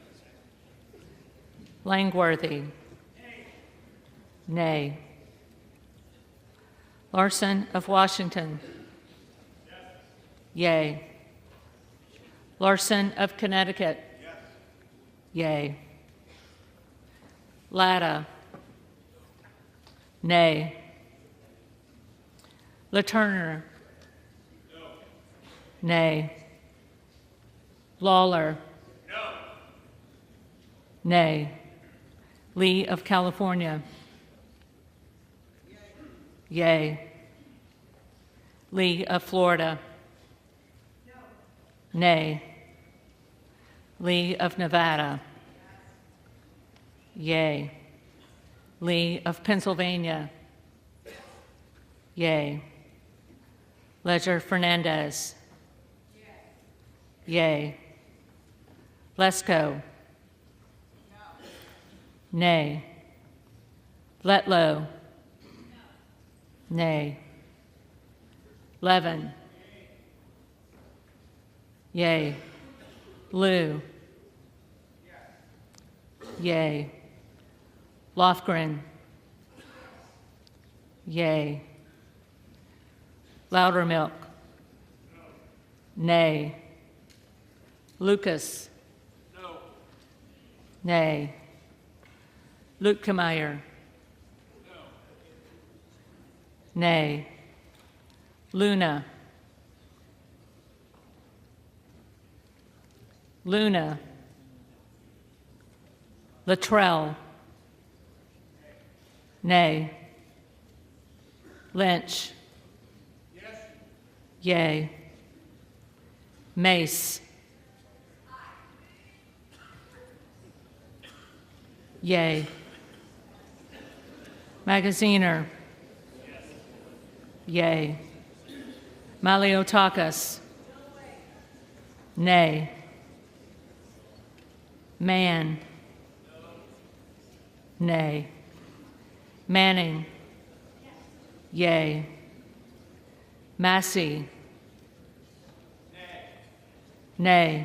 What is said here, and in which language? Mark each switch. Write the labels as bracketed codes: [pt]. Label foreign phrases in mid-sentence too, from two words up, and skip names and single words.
[en] Langworthy. Nay. Larson of Washington. Yay. Larson of Connecticut. Yay. Latta. Nay. LaTurner. Nay. Lawler. Nay. Lee of California. Yay. Lee of Florida. Nay. Lee of Nevada. Yea. Lee of Pennsylvania. Yea. Ledger Fernandez. Yea. Lesko. Nay. Letlow. Nay. Levin. Yea. Liu. Yea. Lofgren. Yea. Loudermilk. Nay. Lucas. Nay. Lutkemeyer. Nay. Luna. Luna. Luttrell. Nay. Lynch. Yea. Mace. Yea. Magaziner. Yea. Maliotakis. Nay. Man. Nay. Manning. Yea. Massey. Nay.